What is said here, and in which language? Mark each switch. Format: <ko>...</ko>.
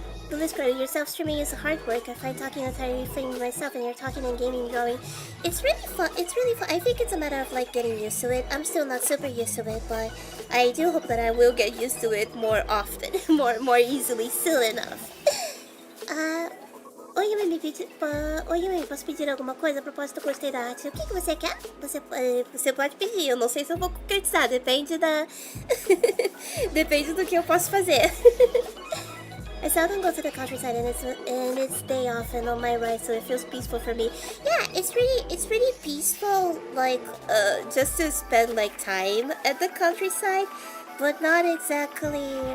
<en>Miss Crow, your self-streaming is hard work. I find talking entirely freeing myself, and you're talking and gaming drawing. It's really fun. It's really fun. I think it's a matter of like getting used to it. I'm still not super used to it, but I do hope that I will get used to it more often, more easily, soon enough.</en> <pt>Oi, Yumemi, posso pedir alguma coisa a propósito do curso da arte? O que você quer? Você pode pedir. Eu não sei se eu vou concretizar. Depende da... Depende do que eu posso fazer.</pt> <en>I seldom go to the countryside and it's day off and on my ride, so it feels peaceful for me. Yeah, it's really peaceful, like just to spend like time at the countryside, but not exactly.</en>